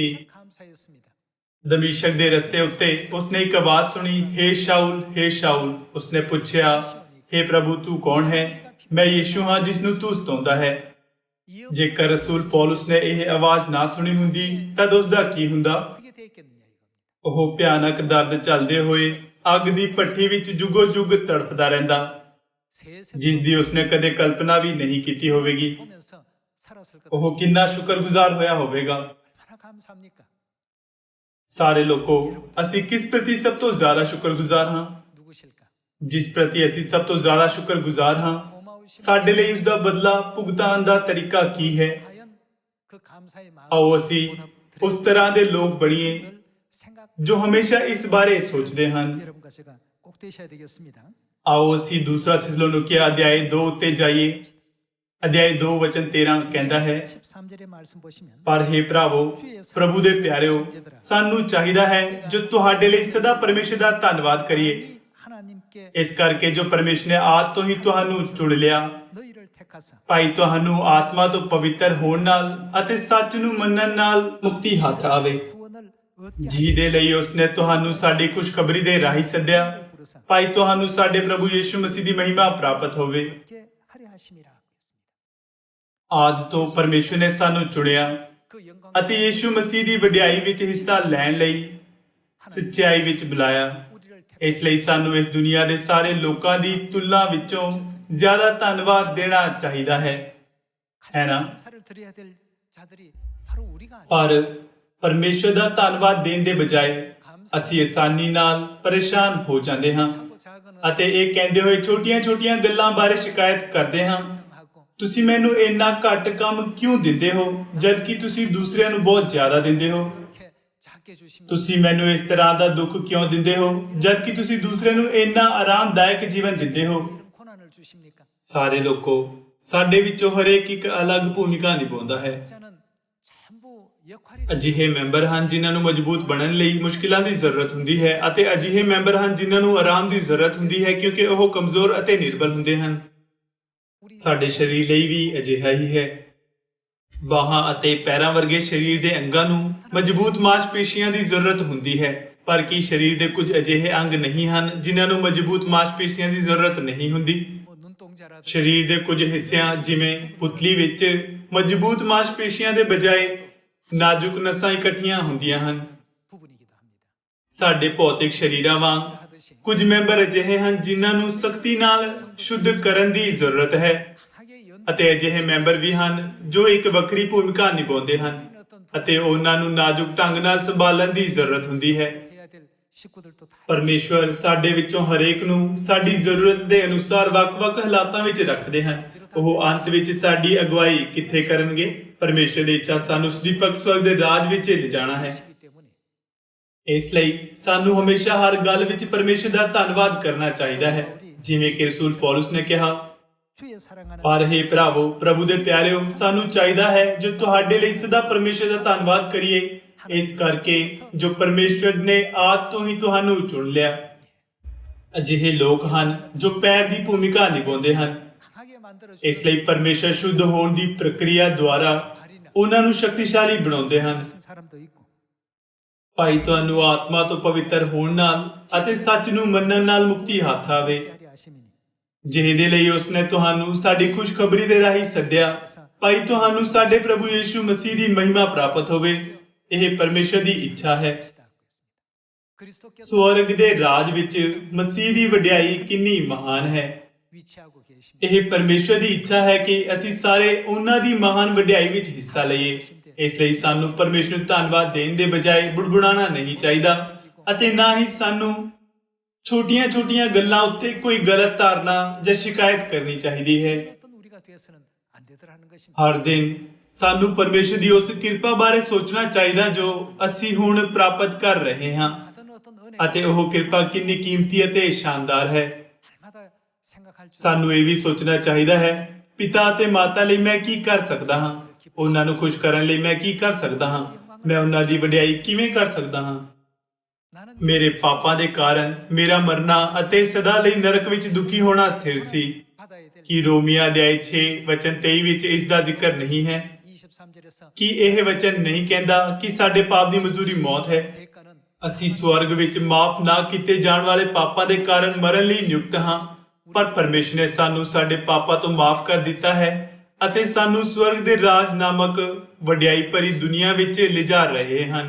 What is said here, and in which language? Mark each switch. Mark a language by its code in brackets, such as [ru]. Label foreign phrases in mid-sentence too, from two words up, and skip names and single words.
[ko] 감사했습니다. [pa] ਦਮਿਸ਼ਕ ਦੇ ਰਸਤੇ ਉੱਤੇ ਉਸਨੇ ਇੱਕ ਆਵਾਜ਼ ਸੁਣੀ, ਹੇ ਸ਼ਾਉਲ, ਹੇ ਸ਼ਾਉਲ। ਉਸਨੇ ਪੁੱਛਿਆ, ਹੇ ਪ੍ਰਭੂ ਤੂੰ ਕੌਣ ਹੈ? ਮੈਂ ਯਿਸੂ ਹਾਂ ਜਿਸ ਨੂੰ ਤੂੰ ਸਤਾਉਂਦਾ ਹੈ। [ko] 이 [pa] ਜੇਕਰ ਰਸੂਲ ਪੌਲਸ ਨੇ ਇਹ ਆਵਾਜ਼ ਨਾ ਸੁਣੀ ਹੁੰਦੀ ਤਦ ਉਸਦਾ ਕੀ ਹੁੰਦਾ? [ko] 어떻게 됐겠느냐 이겁니다. [pa] ਉਹ ਭਿਆਨਕ ਦਰਦ ਝੱਲਦੇ ਹੋਏ ਅੱਗ ਦੀ ਭੱਠੀ ਵਿੱਚ ਜੁਗੋ ਜੁਗ ਤੜਫਦਾ ਰਹਿੰਦਾ, [ko] 세세 [pa] ਜਿਸ ਦੀ ਉਸਨੇ ਕਦੇ ਕਲਪਨਾ ਵੀ ਨਹੀਂ ਕੀਤੀ ਹੋਵੇਗੀ। [ko] 보면서 살았을 것 [pa] ਉਹ ਕਿੰਨਾ ਸ਼ੁਕਰਗੁਜ਼ਾਰ ਹੋਇਆ ਹੋਵੇਗਾ। [ko] 얼마나 감사합니까? [pa] ਸਾਰੇ ਲੋਕੋ, ਅਸੀਂ ਕਿਸ ਪ੍ਰਤੀ ਸਭ ਤੋਂ ਜ਼ਿਆਦਾ ਸ਼ੁਕਰਗੁਜ਼ਾਰ ਹਾਂ? [ko] 누구실까? [pa] ਜਿਸ ਪ੍ਰਤੀ ਅਸੀਂ ਸਭ ਤੋਂ ਜ਼ਿਆਦਾ ਸ਼ੁਕਰਗੁਜ਼ਾਰ ਹਾਂ, [ko] 고마우신 [pa] ਸਾਡੇ ਲਈ ਉਸ ਦਾ ਬਦਲਾ ਭੁਗਤਾਨ ਦਾ ਤਰੀਕਾ ਕੀ ਹੈ? [ko] 과연 그 감사의 [pa] ਆਓ [ko] 마음을 [pa] ਅਸੀਂ ਉਸ ਤਰ੍ਹਾਂ ਦੇ ਲੋਕ ਬਣੀਏ [ko] 생각 [pa] ਜੋ ਹਮੇਸ਼ਾ ਇਸ ਬਾਰੇ ਸੋਚਦੇ ਹਨ। [ko] 여러분과 제가 꼭 되셔야 되겠습니다. [pa] ਆਓ ਅਸੀਂ ਦੂਸਰਾ ਥੈਸਲੋਨੀਕੀਆ ਅਧਿਆਇ 2 ਉੱਤੇ ਜਾਈਏ। ਅਧਿਆਇ 2:13 ਕਹਿੰਦਾ ਹੈ, [ko] 13절의 말씀 보시면 [pa] ਪਰ ਹੇ ਭਰਾਵੋ, ਪ੍ਰਭੂ ਦੇ ਪਿਆਰਿਓ, ਸਾਨੂੰ ਚਾਹੀਦਾ ਹੈ ਜੋ ਤੁਹਾਡੇ ਲਈ ਸਦਾ ਪਰਮੇਸ਼ਰ ਦਾ ਧੰਨਵਾਦ ਕਰੀਏ, [ko] 하나님께 [pa] ਇਸ ਕਰਕੇ ਜੋ ਪਰਮੇਸ਼ਰ ਨੇ ਆਦ ਤੋਂ ਹੀ ਤੁਹਾਨੂੰ ਚੁਣ ਲਿਆ, [ko] 너희를 택하사 [pa] ਭਾਈ ਤੁਹਾਨੂੰ ਆਤਮਾ ਤੋਂ ਪਵਿੱਤਰ ਹੋਣ ਨਾਲ ਅਤੇ ਸੱਚ ਨੂੰ ਮੰਨਣ ਨਾਲ ਮੁਕਤੀ ਹੱਥ ਆਵੇ, [ko] 구원을 얻게 [pa] ਜਿਹਦੇ ਲਈ ਉਸਨੇ ਤੁਹਾਨੂੰ ਸਾਡੀ ਖੁਸ਼ਖਬਰੀ ਦੇ ਰਾਹੀਂ ਸੱਦਿਆ, [ko] 부르사 [pa] ਭਾਈ ਤੁਹਾਨੂੰ ਸਾਡੇ ਪ੍ਰਭੂ ਯਿਸੂ ਮਸੀਹ ਦੀ ਮਹਿਮਾ ਪ੍ਰਾਪਤ ਹੋਵੇ। [ko] 얻게 하려 하심이라 했습니다. [pa] ਆਦ ਤੋਂ ਪਰਮੇਸ਼ਰ ਨੇ ਸਾਨੂੰ ਚੁਣਿਆ [ko] 그 영광 [pa] ਅਤੇ ਯਿਸੂ ਮਸੀਹ ਦੀ ਵਡਿਆਈ ਵਿੱਚ ਹਿੱਸਾ ਲੈਣ ਲਈ ਸੱਚਾਈ ਵਿੱਚ ਬੁਲਾਇਆ। [ko] 우리를 택 [pa] ਇਸ ਲਈ ਸਾਨੂੰ ਇਸ ਦੁਨੀਆ ਦੇ ਸਾਰੇ ਲੋਕਾਂ ਦੀ ਤੁਲਨਾ ਵਿੱਚੋਂ ਜ਼ਿਆਦਾ ਧੰਨਵਾਦ ਦੇਣਾ ਚਾਹੀਦਾ ਹੈ ਨਾ? [ko] 감사를 드려야 될 자들이 바로 우리가 아니에요. [pa] ਪਰ ਪਰਮੇਸ਼ਰ ਦਾ ਧੰਨਵਾਦ ਦੇਣ ਦੇ ਬਜਾਏ ਅਸੀਂ ਆਸਾਨੀ ਨਾਲ ਪਰੇਸ਼ਾਨ ਹੋ ਜਾਂਦੇ ਹਾਂ [ko] 하고 작은 [pa] ਅਤੇ ਇਹ ਕਹਿੰਦੇ ਹੋਏ ਛੋਟੀਆਂ-ਛੋਟੀਆਂ ਗੱਲਾਂ ਬਾਰੇ ਸ਼ਿਕਾਇਤ ਕਰਦੇ ਹਾਂ, [ko] 하고 [pa] ਤੁਸੀਂ ਮੈਨੂੰ ਇੰਨਾ ਘੱਟ ਕੰਮ ਕਿਉਂ ਦਿੰਦੇ ਹੋ ਜਦ ਕਿ ਤੁਸੀਂ ਦੂਸਰਿਆਂ ਨੂੰ ਬਹੁਤ ਜ਼ਿਆਦਾ ਦਿੰਦੇ ਹੋ? [ko] 이렇게 작게 주시면 [pa] ਤੁਸੀਂ ਮੈਨੂੰ ਇਸ ਤਰ੍ਹਾਂ ਦਾ ਦੁੱਖ ਕਿਉਂ ਦਿੰਦੇ ਹੋ ਜਦ ਕਿ ਤੁਸੀਂ ਦੂਸਰਿਆਂ ਨੂੰ ਇੰਨਾ ਆਰਾਮਦਾਇਕ ਜੀਵਨ ਦਿੰਦੇ ਹੋ? [ko] 이런 고난을 주십니까? [pa] ਸਾਰੇ ਲੋਕੋ, ਸਾਡੇ ਵਿੱਚੋਂ ਹਰੇਕ ਇੱਕ ਅਲੱਗ ਭੂਮਿਕਾ ਨਿਭਾਉਂਦਾ ਹੈ। [ko] 자는 전부 역할이 [pa] ਅਜਿਹੇ ਮੈਂਬਰ ਹਨ ਜਿਨ੍ਹਾਂ ਨੂੰ ਮਜ਼ਬੂਤ ਬਣਨ ਲਈ ਮੁਸ਼ਕਿਲਾਂ ਦੀ ਜ਼ਰੂਰਤ ਹੁੰਦੀ ਹੈ ਅਤੇ ਅਜਿਹੇ ਮੈਂਬਰ ਹਨ ਜਿਨ੍ਹਾਂ ਨੂੰ ਆਰਾਮ ਦੀ ਜ਼ਰੂਰਤ ਹੁੰਦੀ ਹੈ ਕਿਉਂਕਿ ਉਹ ਕਮਜ਼ੋਰ ਅਤੇ ਨਿਰਬਲ ਹੁੰਦੇ ਹਨ। [ko] 우리 [pa] ਸਾਡੇ ਸਰੀਰ ਲਈ ਵੀ ਅਜਿਹਾ ਹੀ ਹੈ। ਬਾਹਾਂ ਅਤੇ ਪੈਰਾਂ ਵਰਗੇ ਸਰੀਰ ਦੇ ਅੰਗਾਂ ਨੂੰ ਮਜ਼ਬੂਤ ਮਾਸਪੇਸ਼ੀਆਂ ਦੀ ਜ਼ਰੂਰਤ ਹੁੰਦੀ ਹੈ, ਪਰ ਕੀ ਸਰੀਰ ਦੇ ਕੁਝ ਅਜਿਹੇ ਅੰਗ ਨਹੀਂ ਹਨ ਜਿਨ੍ਹਾਂ ਨੂੰ ਮਜ਼ਬੂਤ ਮਾਸਪੇਸ਼ੀਆਂ ਦੀ ਜ਼ਰੂਰਤ ਨਹੀਂ ਹੁੰਦੀ? [ko] 뭐 눈동자라든가 [pa] ਸਰੀਰ ਦੇ ਕੁਝ ਹਿੱਸਿਆਂ ਜਿਵੇਂ ਪੁਤਲੀ ਵਿੱਚ ਮਜ਼ਬੂਤ ਮਾਸਪੇਸ਼ੀਆਂ ਦੇ ਬਜਾਏ ਨਾਜ਼ੁਕ ਨਸਾਂ ਇਕੱਠੀਆਂ ਹੁੰਦੀਆਂ ਹਨ। [ko] 부분이기도 합니다. [pa] ਸਾਡੇ ਭੌਤਿਕ ਸਰੀਰਾਂ ਵਾਂਗ [ko] 하듯이 [pa] ਕੁਝ ਮੈਂਬਰ ਅਜਿਹੇ ਹਨ ਜਿਨ੍ਹਾਂ ਨੂੰ ਸਖਤੀ ਨਾਲ ਸ਼ੁੱਧ ਕਰਨ ਦੀ ਜ਼ਰੂਰਤ ਹੈ [ko] 강하게 [pa] ਅਤੇ ਅਜਿਹੇ ਮੈਂਬਰ ਵੀ ਹਨ ਜੋ ਇੱਕ ਵੱਖਰੀ ਭੂਮਿਕਾ ਨਿਭਾਉਂਦੇ ਹਨ [ko] 어떤 [pa] ਅਤੇ ਉਹਨਾਂ ਨੂੰ ਨਾਜ਼ੁਕ ਢੰਗ ਨਾਲ ਸੰਭਾਲਣ ਦੀ ਜ਼ਰੂਰਤ ਹੁੰਦੀ ਹੈ। [ko] 해야 될 식구들도 다 [pa] ਪਰਮੇਸ਼ਵਰ ਸਾਡੇ ਵਿੱਚੋਂ ਹਰੇਕ ਨੂੰ ਸਾਡੀ ਜ਼ਰੂਰਤ ਦੇ ਅਨੁਸਾਰ ਵੱਖ-ਵੱਖ ਹਾਲਾਤਾਂ ਵਿੱਚ ਰੱਖਦੇ ਹਨ। ਉਹ ਅੰਤ ਵਿੱਚ ਸਾਡੀ ਅਗਵਾਈ ਕਿੱਥੇ ਕਰਨਗੇ? ਪਰਮੇਸ਼ਵਰ ਦੀ ਇੱਛਾ ਸਾਨੂੰ ਸਦੀਪਕ ਸਵਰਗ ਦੇ ਰਾਜ ਵਿੱਚ ਲਿਜਾਣਾ ਹੈ। [ko] 시기 때문에 [pa] ਇਸ ਲਈ ਸਾਨੂੰ ਹਮੇਸ਼ਾ ਹਰ ਗੱਲ ਵਿੱਚ ਪਰਮੇਸ਼ਵਰ ਦਾ ਧੰਨਵਾਦ ਕਰਨਾ ਚਾਹੀਦਾ ਹੈ। ਜਿਵੇਂ ਕਿ ਰਸੂਲ ਪੌਲਸ ਨੇ ਕਿਹਾ, [ko] 주의 사랑하는 [pa] ਪਰ ਹੇ ਭਰਾਵੋ, ਪ੍ਰਭੂ ਦੇ ਪਿਆਰਿਓ, ਸਾਨੂੰ ਚਾਹੀਦਾ ਹੈ ਜੋ ਤੁਹਾਡੇ ਲਈ ਸਦਾ ਪਰਮੇਸ਼ਵਰ ਦਾ ਧੰਨਵਾਦ ਕਰੀਏ, ਇਸ ਕਰਕੇ ਜੋ ਪਰਮੇਸ਼ਵਰ ਨੇ ਆਦ ਤੋਂ ਹੀ ਤੁਹਾਨੂੰ ਚੁਣ ਲਿਆ। ਅਜਿਹੇ ਲੋਕ ਹਨ ਜੋ ਪੈਰ ਦੀ ਭੂਮਿਕਾ ਨਿਭਾਉਂਦੇ ਹਨ। [ko] 강하게 만들어 [pa] ਇਸ ਲਈ ਪਰਮੇਸ਼ਵਰ ਸ਼ੁੱਧ ਹੋਣ ਦੀ ਪ੍ਰਕਿਰਿਆ ਦੁਆਰਾ ਉਹਨਾਂ ਨੂੰ ਸ਼ਕਤੀਸ਼ਾਲੀ ਬਣਾਉਂਦੇ ਹਨ। [ko] 사람도 있고 [pa] ਭਾਈ ਤੁਹਾਨੂੰ ਆਤਮਾ ਤੋਂ ਪਵਿੱਤਰ ਹੋਣ ਨਾਲ ਅਤੇ ਸੱਚ ਨੂੰ ਮੰਨਣ ਨਾਲ ਮੁਕਤੀ ਹੱਥ ਆਵੇ, ਪਿਆਰੇ ਆਸ਼ਿਮਿਨੀ ਜਿਹਦੇ ਲਈ ਉਸਨੇ ਤੁਹਾਨੂੰ ਸਾਡੀ ਖੁਸ਼ਖਬਰੀ ਦੇ ਰਾਹੀਂ ਸੱਦਿਆ। ਭਾਈ ਤੁਹਾਨੂੰ ਸਾਡੇ ਪ੍ਰਭੂ ਯੀਸ਼ੂ ਮਸੀਹ ਦੀ ਮਹਿਮਾ ਪ੍ਰਾਪਤ ਹੋਵੇ। ਇਹ ਪਰਮੇਸ਼ਵਰ ਦੀ ਇੱਛਾ ਹੈ। [ko] 그리스도께서 [pa] ਸਵਰਗ ਦੇ ਰਾਜ ਵਿੱਚ ਮਸੀਹ ਦੀ ਵਡਿਆਈ ਕਿੰਨੀ ਮਹਾਨ ਹੈ। [ko] 위치하고 계십니다. [pa] ਇਹ ਪਰਮੇਸ਼ਵਰ ਦੀ ਇੱਛਾ ਹੈ ਕਿ ਅਸੀਂ ਸਾਰੇ ਉਹਨਾਂ ਦੀ ਮਹਾਨ ਵਡਿਆਈ ਵਿੱਚ ਹਿੱਸਾ ਲਈਏ। ਇਸ ਲਈ ਸਾਨੂੰ ਪਰਮੇਸ਼ਵਰ ਨੂੰ ਧੰਨਵਾਦ ਦੇਣ ਦੇ ਬਜਾਏ ਬੁੜਬੁੜਾਣਾ ਨਹੀਂ ਚਾਹੀਦਾ ਅਤੇ ਨਾ ਹੀ ਸਾਨੂੰ ਛੋਟੀਆਂ-ਛੋਟੀਆਂ ਗੱਲਾਂ ਉੱਤੇ ਕੋਈ ਗਲਤ ਧਾਰਨਾ ਜਾਂ ਸ਼ਿਕਾਇਤ ਕਰਨੀ ਚਾਹੀਦੀ ਹੈ। [ko] 어떤 우리가 되어서는 안 되더라는 것입니다. [pa] ਹਰ ਦਿਨ ਸਾਨੂੰ ਪਰਮੇਸ਼ਵਰ ਦੀ ਉਸ ਕਿਰਪਾ ਬਾਰੇ ਸੋਚਣਾ ਚਾਹੀਦਾ ਜੋ ਅਸੀਂ ਹੁਣ ਪ੍ਰਾਪਤ ਕਰ ਰਹੇ ਹਾਂ [ko] 받은 어떤 은혜 [pa] ਅਤੇ ਉਹ ਕਿਰਪਾ ਕਿੰਨੀ ਕੀਮਤੀ ਅਤੇ ਸ਼ਾਨਦਾਰ ਹੈ। [ko] 날마다 생각할 줄 [pa] ਸਾਨੂੰ ਇਹ ਵੀ ਸੋਚਣਾ ਚਾਹੀਦਾ ਹੈ, ਪਿਤਾ ਅਤੇ ਮਾਤਾ ਲਈ ਮੈਂ ਕੀ ਕਰ ਸਕਦਾ ਹਾਂ? ਉਹਨਾਂ ਨੂੰ ਖੁਸ਼ ਕਰਨ ਲਈ ਮੈਂ ਕੀ ਕਰ ਸਕਦਾ ਹਾਂ? ਮੈਂ ਉਹਨਾਂ ਦੀ ਵਡਿਆਈ ਕਿਵੇਂ ਕਰ ਸਕਦਾ ਹਾਂ? [ko] 나는 [pa] ਮੇਰੇ ਪਾਪਾਂ ਦੇ ਕਾਰਨ ਮੇਰਾ ਮਰਨਾ ਅਤੇ ਸਦਾ ਲਈ ਨਰਕ ਵਿੱਚ ਦੁਖੀ ਹੋਣਾ ਸਥਿਰ ਸੀ। [ko] 받아야 될 [pa] ਕੀ ਰੋਮੀਆਂ ਅਧਿਆਇ 6 ਵਚਨ 23 ਵਿੱਚ ਇਸ ਦਾ ਜ਼ਿਕਰ ਨਹੀਂ ਹੈ? [ko] 23절에서 [pa] ਕੀ ਇਹ ਵਚਨ ਨਹੀਂ ਕਹਿੰਦਾ ਕਿ ਸਾਡੇ ਪਾਪ ਦੀ ਮਜ਼ਦੂਰੀ ਮੌਤ ਹੈ? [ko] 대가는 [pa] ਅਸੀਂ ਸਵਰਗ ਵਿੱਚ ਮਾਫ ਨਾ ਕੀਤੇ ਜਾਣ ਵਾਲੇ ਪਾਪਾਂ ਦੇ ਕਾਰਨ ਮਰਨ ਲਈ ਨਿਯੁਕਤ ਹਾਂ, ਪਰ ਪਰਮੇਸ਼ਰ ਨੇ ਸਾਨੂੰ ਸਾਡੇ ਪਾਪਾਂ ਤੋਂ ਮਾਫ ਕਰ ਦਿੱਤਾ ਹੈ ਅਤੇ ਸਾਨੂੰ ਸਵਰਗ ਦੇ ਰਾਜ ਨਾਮਕ ਵਡਿਆਈ ਭਰੀ ਦੁਨੀਆ ਵਿੱਚ ਲਿਜਾ ਰਹੇ ਹਨ।